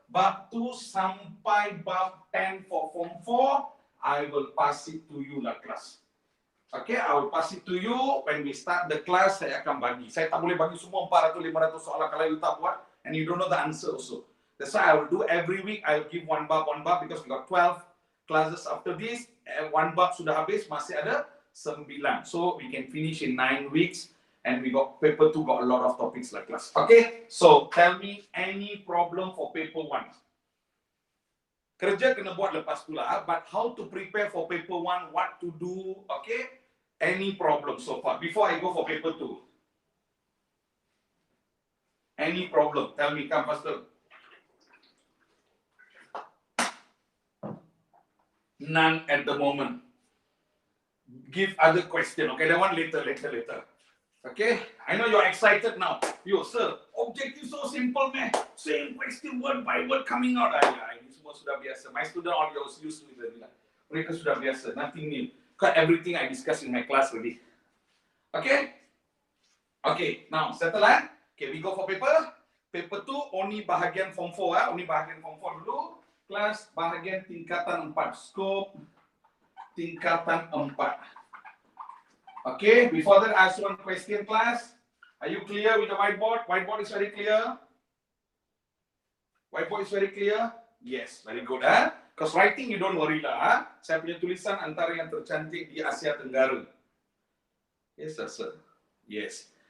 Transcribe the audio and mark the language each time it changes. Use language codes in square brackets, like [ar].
[ms] Bab 2 sampai bab 10 [en] for form 4, I will pass it to you lah class. Okay, I will pass it to you when we start the class. [ms] Saya akan bagi. Saya tak boleh bagi semua 400-500 soalan kalau you tak buat [en] and you don't know the answer also. That's why I will do every week. I will give one bab because we got 12 classes after this. [ms] One bab sudah habis, masih ada 9. [en] So we can finish in 9 weeks. And we got paper 2 got a lot of topics like class. Okay, so tell me any problem for paper 1. [ms] Kerja kena buat lepas tu lah. [en] But how to prepare for paper 1? What to do? Okay. Any problem so far? Before I go for paper 2. Any problem? Tell me, come faster. None at the moment. Give other question. Okay, that one later. Okay, I know you're excited now. Yo, sir, objective so simple, man. Same question word by word coming out. [ms] Ini semua sudah biasa. [en] My student all used to it. [ms] Mereka sudah biasa. [en] Nothing new. Got everything I discussed in my class already. Okay? Okay, now settle eh? Okay, we go for paper. Paper 2 only bahagian form 4 only [ms] bahagian form 4 dulu. Kelas bahagian tingkatan 4. Scope tingkatan 4. [en] Okay, before that I ask one question class. Are you clear with the whiteboard? Whiteboard is very clear. Whiteboard is very clear. Yes, very good Because writing you don't worry lah [ms] Saya punya tulisan antara yang tercantik di Asia Tenggara. [en] Yes, sir. Yes.